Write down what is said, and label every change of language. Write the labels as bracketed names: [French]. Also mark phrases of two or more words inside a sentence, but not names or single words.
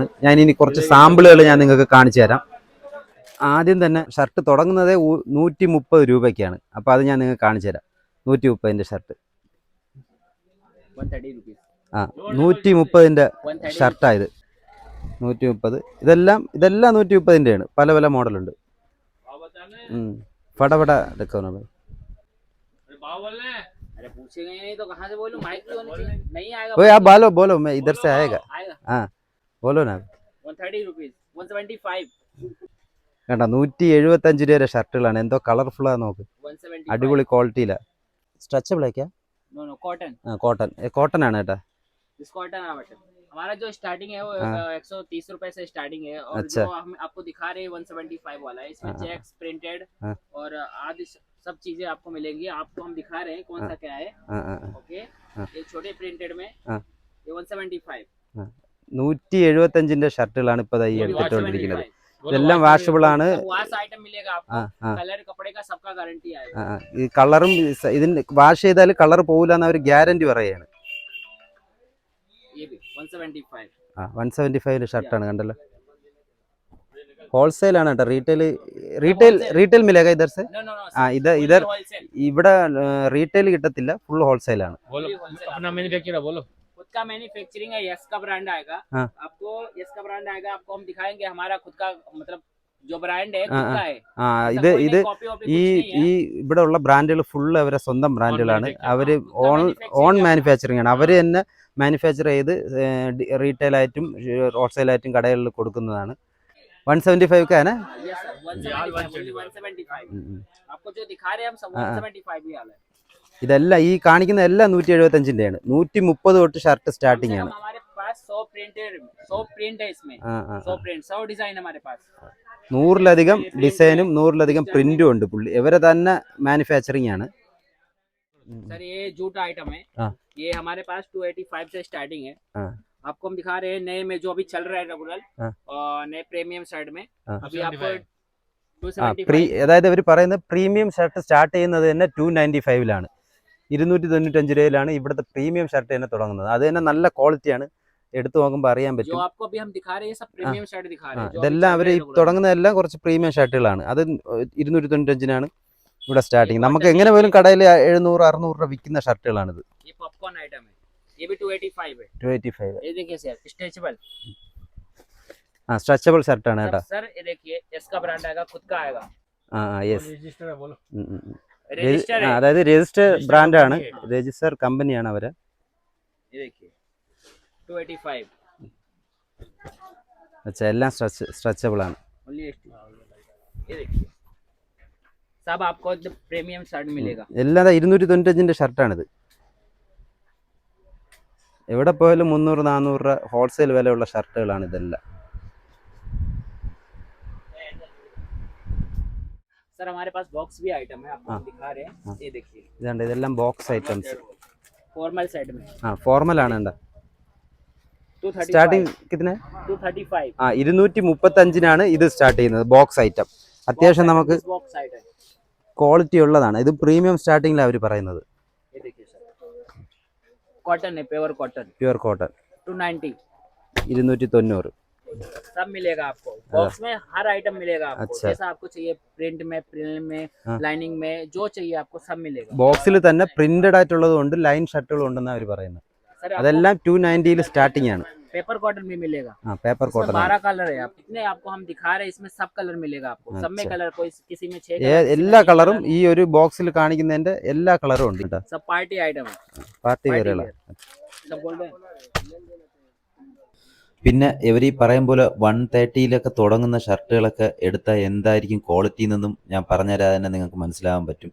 [Malayalam] ഞാൻ ഇനി കുറച്ച് സാമ്പിളുകൾ ഞാൻ നിങ്ങൾക്ക് കാണിച്ചു തരാം. ആദ്യം തന്നെ ഷർട്ട് തുടങ്ങുന്നത് 130 രൂപയ്ക്കാണ്. അപ്പോൾ അത് ഞാൻ നിങ്ങൾക്ക് കാണിച്ചു തരാം. 130-ന്റെ ഷർട്ട്. [English] 130 rupees. [Malayalam] 130-ന്റെ ഷർട്ടായത് 130. ഇതെല്ലാം 130-ൻ്റെയാണ്. പല പല മോഡലുണ്ട്. [Hindi] फटाफट देखो ना भाई. अरे पूछेगा ही नहीं तो कहाँ से बोलूं? माइक भी होनी चाहिए. नहीं आएगा. ओए आप बोलो मैं इधर से आएगा. हाँ बोलो ना. [English] 130 rupees. 175. [Malayalam] കേട്ടോ. 175 രൂപയുടെ ഷർട്ടുകളാണ്. എന്തോ കളർഫുള്ളാ നോക്ക്. 175. അടിപൊളി ക്വാളിറ്റിയിലാണ്. സ്ട്രെച്ചബിൾ [Hindi] है क्या? [English] No cotton. [Malayalam] कॉटन ആണ് കേട്ടോ. [English] This cotton [Hindi] है बट हमारा जो स्टार्टिंग है वो 130 रुपए से स्टार्टिंग है. और अच्छा. जो हम आपको दिखा रहे हैं 175 वाला है. इसमें चेक्स प्रिंटेड और आदि सब चीजें आपको मिलेंगी. आपको हम दिखा रहे हैं कौन सा क्या है. ओके. ये छोटे प्रिंटेड में ये 175. [Malayalam] 175-ന്റെ ഷർട്ടുകളാണ് ഇപ്പോൾ ഈ എടുത്തിട്ടുകൊണ്ടിരിക്കുന്നത്. ഇതെല്ലാം വാഷബിൾ ആണ്. [Hindi] वाश आइटम मिलेगा आपको. कलर कपड़े का सबका गारंटी आएगा. [Malayalam] ഈ കളറും ഇതിന് വാഷ് ചെയ്താൽ കളർ പോകില്ല എന്ന് അവർ ഗ്യാരണ്ടി പറയുകയാണ്. [Hindi] ये भी 175. [Malayalam] 175-ന്റെ ഷർട്ടാണ് കണ്ടല്ലോ. होलसेल ആണ് കേട്ടോ റീറ്റെയിൽ [Hindi] मिलेगा इधर से [English] No, no, no, [Hindi] हाँ [English] sir. [Hindi] इधर [English] Only wholesale. [Malayalam] ഇവിടെ റീറ്റെയിൽ കിട്ടത്തില്ല, ഫുൾ ഹോൾസെയിൽ ആണ്. [Hindi] बोलो [English] Only wholesale. [Hindi] अपना मैन्युफैक्चरर बोलो. खुद का मैन्युफैक्चरिंग है, यस का ब्रांड आएगा. हाँ. आपको यस का ब्रांड आएगा, आपको हम दिखाएंगे हमारा खुद का, मतलब जो ब्रांड है खुद का है. [Malayalam] ആ [Hindi] ऐसा [Malayalam] ഇത് [Hindi] कोई [Malayalam] ഇത് [Hindi] नहीं, copy वॉपी [Malayalam] ഈ [Hindi] कुछ नहीं [Malayalam] ഈ [Hindi] है. [Malayalam] ഇവിടെ ഉള്ള ബ്രാൻഡുകൾ ഫുള്ള് അവരെ സ്വന്തം ബ്രാൻഡുകളാണ്. [English] manufacturing. [Malayalam] അവർ [Hindi] खुद का [Malayalam] ഓൺ [English] manufacturing [Malayalam] മാനുഫാക്ചറിങ് ആണ്. അവർ തന്നെ മാനുഫാക്ചർ ചെയ്ത് റീറ്റെയിൽ ആയിട്ടും ഹോൾസെയിൽ ആയിട്ടും കടകളിൽ കൊടുക്കുന്നതാണ്. [Hindi] 175 का है ना? [English] Yes, sir. 175, only 175. [Hindi] आपको जो दिखा रहे हैं हम सब 175 ही वाला है. [Malayalam] ഇതെല്ലാം ഈ കാണിക്കുന്ന എല്ലാം 175ന്റെയാണ്. 130 തൊട്ട് ഷർട്ട് സ്റ്റാർട്ടിംഗ് ആണ്. [Hindi] हमारे पास 100 प्रिंट है इसमें. 100 प्रिंट, 100 डिजाइन हमारे पास. [Malayalam] 100ലധികം ഡിസൈനും 100ലധികം പ്രിന്റും ഉണ്ട്. പുള്ളി ഇവരെ തന്നെ മാനുഫാക്ചറിങ് ആണ്. [Hindi] सर ये जूट आइटम है. हाँ. ये हमारे पास 285 से स्टार्टिंग है. हाँ. आपको हम दिखा रहे हैं नए में जो अभी चल रहा है रेगुलर, हाँ. और नए प्रीमियम शर्ट में. हाँ. अभी आपको 275 275. [Malayalam] അതായത് അവർ പറയുന്നത് പ്രീമിയം ഷർട്ട് സ്റ്റാർട്ട് ചെയ്യുന്നത് തന്നെ 295ലാണ്. 295 രൂപയിലാണ് ഇവിടുത്തെ പ്രീമിയം ഷർട്ട് തന്നെ തുടങ്ങുന്നത്. അത് തന്നെ നല്ല ക്വാളിറ്റിയാണ്. എടുത്തു നോക്കുമ്പോൾ അറിയാൻ [Hindi] जो [Malayalam] പറ്റും. [Hindi] आपको अभी हम दिखा रहे हैं सब प्रीमियम शर्ट दिखा रहे हैं. जो अभी [Malayalam] ഇതെല്ലാം [Hindi] चल [Malayalam] അവർ [Hindi] रहे [Malayalam] ഈ [Hindi] हैं regular. [Malayalam] തുടങ്ങുന്നതെല്ലാം കുറച്ച് പ്രീമിയം ഷർട്ടുകളാണ്. അത് 295നാണ് ഇവിടെ സ്റ്റാർട്ടിങ്. നമുക്ക് എങ്ങനെ പോലും കടയിൽ 700-600 രൂപ വിൽക്കുന്ന ഷർട്ടുകളാണിത്. [Hindi] ये पॉपकॉर्न आइटम है. ये भी 285 है. 285. ये देखिए सर, स्ट्रेचेबल. [Malayalam] സ്ട്രെച്ചബിൾ ഷർട്ടാണ് കേട്ടോ. [Hindi] सर ये देखिए, इसका ब्रांड आएगा, खुद का आएगा. [Malayalam] യെസ്. [Hindi] रजिस्टर है बोलो. रजिस्टर है. [Malayalam] അതായത് രജിസ്റ്റർ ബ്രാൻഡാണ്, രജിസ്റ്റർ കമ്പനിയാണ് അവര്. [Hindi] ये देखिए 285 [Malayalam] എല്ലാം സ്ട്രെച്ചബിൾ ആണ്. [Hindi] ओनली. ये देखिए सब आपको प्रीमियम शर्ट मिलेगा. [Malayalam] എല്ലാം 295ന്റെ ഷർട്ടാണിത്. എവിടെ പോയാലും 300-400 രൂപ ഹോൾസെയിൽ വിലയുള്ള ഷർട്ടുകളാണ് ഇതെല്ലാം. [Hindi] सर हमारे पास बॉक्स भी आइटम है, आपको हम दिखा रहे हैं. ये देखिए [Malayalam] ഇതുണ്ട്, ഇതെല്ലാം ബോക്സ് ഐറ്റംസ്. [Hindi] फॉर्मल सेट में [Malayalam] ഫോർമൽ ആണ് എന്താ 235. സ്റ്റാർട്ടിങ് കിतने? 235 235നാണ് ഇത് സ്റ്റാർട്ട് ചെയ്യുന്നത്. ബോക്സ് ഐറ്റം അത്യാവശ്യം നമുക്ക് [Hindi] बॉक्स आइटम. [Malayalam] ക്വാളിറ്റി ഉള്ളതാണ്. ഇത് പ്രീമിയം സ്റ്റാർട്ടിങ്ങിലാണ് അവർ പറയുന്നത്. [Hindi] ये देखिए सर, कॉटन है, प्योर कॉटन. [English] Pure cotton 290 [Hindi] 290. सब मिलेगा आपको. बॉक्स में हर आइटम मिलेगा आपको. अच्छा. जैसा आपको चाहिए, प्रिंट में लाइनिंग में जो चाहिए आपको सब मिलेगा. [Malayalam] ബോക്സിൽ തന്നെ പ്രിന്റഡ് ആയിട്ടുള്ളതുകൊണ്ട് ലൈൻ ഷർട്ടുകൾ ഉണ്ടെന്ന് അവർ പറയുന്നത്. [Hindi] सर [Malayalam] അതെല്ലാം 290 സ്റ്റാർട്ടിംഗ് ആണ്. [Hindi] पेपर कॉटन भी मिलेगा. [Malayalam] പേപ്പർ [Hindi] इसमें [Malayalam] കോട്ടൺ ആണ്. [Hindi] 12 कलर है. आप इतने आपको हम दिखा रहे हैं, इसमें सब कलर मिलेगा आपको. सब में अच्छा. कलर, कोई किसी में 6 कलर, [Malayalam] എല്ലാ കളറും ഈ ഒരു ബോക്സിൽ കാണിക്കുന്നതിന്റെ എല്ലാ കളറും ഉണ്ട് കേട്ടോ. [Hindi] सब पार्टी आइटम है. [Malayalam] പാർട്ടി [English] Party [Malayalam] വെയറുകളാണ്. [Hindi] सब बोल रहे हैं. [Malayalam] പിന്നെ ഇവർ ഈ പറയും പോലെ 130 തുടങ്ങുന്ന ഷർട്ടുകളൊക്കെ എടുത്താൽ എന്തായിരിക്കും ക്വാളിറ്റി എന്നൊന്നും ഞാൻ പറഞ്ഞുതരാതെ തന്നെ നിങ്ങൾക്ക് മനസ്സിലാകാൻ പറ്റും.